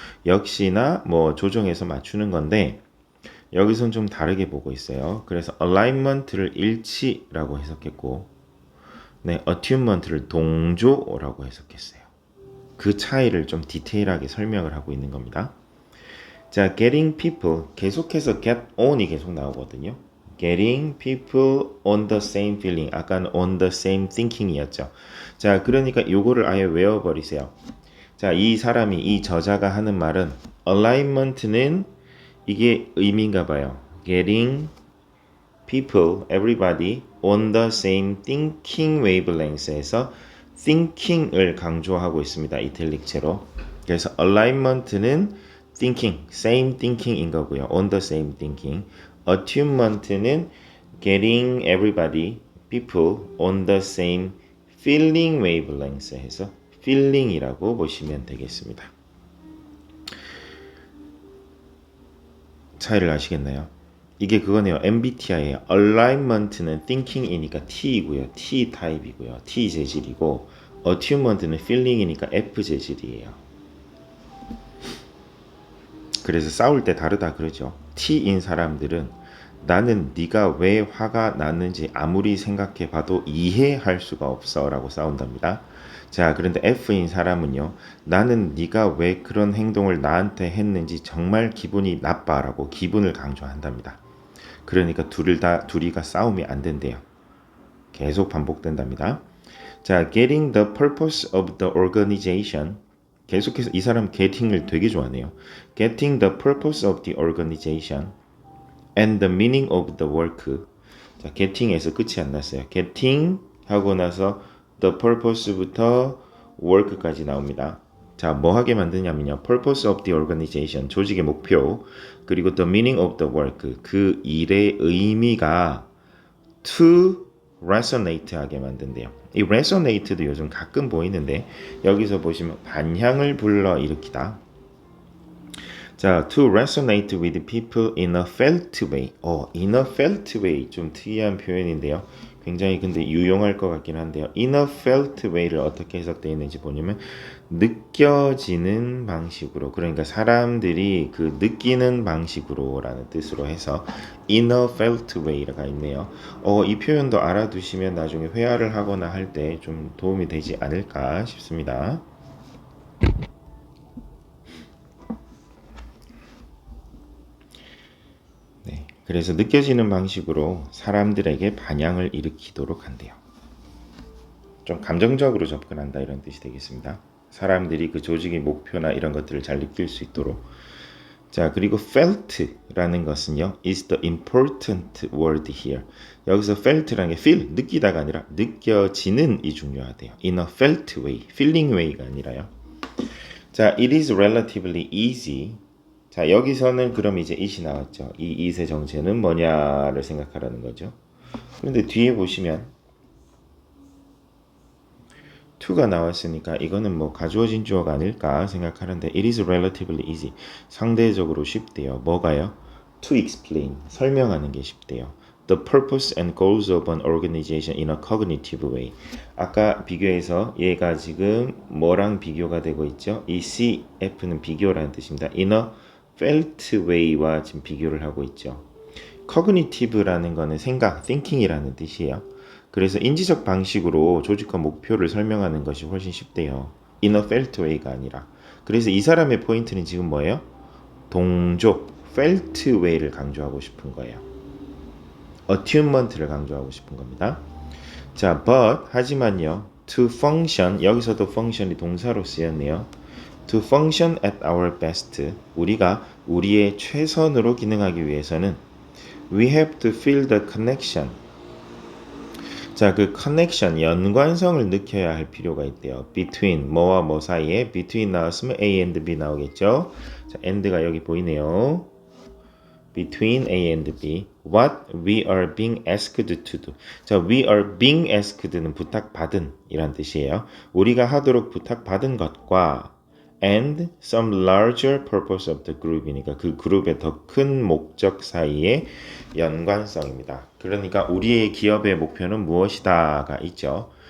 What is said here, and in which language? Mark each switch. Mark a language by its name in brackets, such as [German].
[Korean] 역시나 뭐 조정해서 맞추는 건데 여기선 좀 다르게 보고 있어요. 그래서 alignment를 일치라고 해석했고 네, attunement를 동조라고 해석했어요. 그 차이를 좀 디테일하게 설명을 하고 있는 겁니다. 자, [English] getting people [Korean] 계속해서 get on이 계속 나오거든요. [English] getting people on the same feeling. 아까는 on the same thinking이었죠. [Korean] 자, 그러니까 요거를 아예 외워버리세요. 자, 이 사람이 이 저자가 하는 말은 alignment는 이게 의미인가 봐요. [English] getting people, everybody on the same thinking wavelength에서 thinking을 [Korean] 강조하고 있습니다. 이탈릭체로. 그래서 alignment는 thinking, same thinking인 거고요. [English] on the same thinking. attunement는 getting everybody, people on the same feeling wavelength 해서 feeling이라고 [Korean] 보시면 되겠습니다. 차이를 아시겠나요? 이게 그거네요. MBTI예요. alignment는 thinking이니까 T이고요. T 타입이고요. T 재질이고 attunement는 feeling이니까 F 재질이에요. 그래서 싸울 때 다르다 그러죠. T인 사람들은 나는 네가 왜 화가 났는지 아무리 생각해봐도 이해할 수가 없어 라고 싸운답니다. 자, 그런데 F인 사람은요. 나는 네가 왜 그런 행동을 나한테 했는지 정말 기분이 나빠 라고 기분을 강조한답니다. 그러니까 둘이가 싸움이 안 된대요. 계속 반복된답니다. [English] 자, getting the purpose of the organization. [Korean] 계속해서 이 사람 getting을 되게 좋아하네요. [English] Getting the purpose of the organization and the meaning of the work. [Korean] 자, getting에서 끝이 안 났어요. getting 하고 나서 the purpose부터 work까지 나옵니다. 자, 뭐 하게 만드냐면요. [English] purpose of the organization, [Korean] 조직의 목표, 그리고 [English] the meaning of the work, [Korean] 그 일의 의미가 [English] to [Korean] resonate하게 만든대요. 이 resonate도 요즘 가끔 보이는데 여기서 보시면 반향을 불러일으키다. [English] 자, to resonate with people in a felt way. in a felt way [Korean] 좀 특이한 표현인데요. 굉장히 근데 유용할 것 같긴 한데요. [English] in a felt way [Korean] 를 어떻게 해석되어 있는지 보냐면 느껴지는 방식으로, 그러니까 사람들이 그 느끼는 방식으로라는 뜻으로 해서 in a felt way가 있네요. 이 표현도 알아두시면 나중에 회화를 하거나 할 때 좀 도움이 되지 않을까 싶습니다. 그래서 느껴지는 방식으로 사람들에게 반향을 일으키도록 한대요. 좀 감정적으로 접근한다 이런 뜻이 되겠습니다. 사람들이 그 조직의 목표나 이런 것들을 잘 느낄 수 있도록. 자, 그리고 [English] felt라는 것은요, is the important word here. [Korean] 여기서 felt라는 게 feel, 느끼다가 아니라 느껴지는 이 중요하대요. [English] in a felt way, feeling way가 아니라요. 자, it is relatively easy. [Korean] 자, 여기서는 그럼 이제 it이 나왔죠. 이 it의 정체는 뭐냐를 생각하라는 거죠. 그런데 뒤에 보시면 to가 나왔으니까 이거는 뭐 가주어진 주어가 아닐까 생각하는데 [English] it is relatively easy. [Korean] 상대적으로 쉽대요. 뭐가요? [English] to explain. [Korean] 설명하는 게 쉽대요. [English] The purpose and goals of an organization in a cognitive way. [Korean] 아까 비교해서 얘가 지금 뭐랑 비교가 되고 있죠? 이 CF는 비교라는 뜻입니다. [English] in a felt way [Korean] 와 지금 비교를 하고 있죠. cognitive라는 거는 생각, thinking이라는 뜻이에요. 그래서 인지적 방식으로 조직과 목표를 설명하는 것이 훨씬 쉽대요. [English] in a felt way가 아니라. [Korean] 그래서 이 사람의 포인트는 지금 뭐예요? 동조, felt way를 강조하고 싶은 거예요. attunement를 강조하고 싶은 겁니다. 자, but 하지만요. to function, 여기서도 function이 동사로 쓰였네요. [English] to function at our best, [Korean] 우리가 우리의 최선으로 기능하기 위해서는 [English] we have to feel the connection. [Korean] 자, 그 connection, 연관성을 느껴야 할 필요가 있대요. between, 뭐와 뭐 사이에 between 나왔으면 A and B 나오겠죠. 자, and가 여기 보이네요. [English] between A and B. What we are being asked to do. [Korean] 자, [English] we are being asked [Korean] 는 부탁받은 이란 뜻이에요. 우리가 하도록 부탁받은 것과 [English] and some larger purpose of the group [Korean] 이니까 그 그룹의 더 큰 목적 사이의 연관성입니다. 그러니까 우리의 기업의 목표는 무엇이다가 있죠.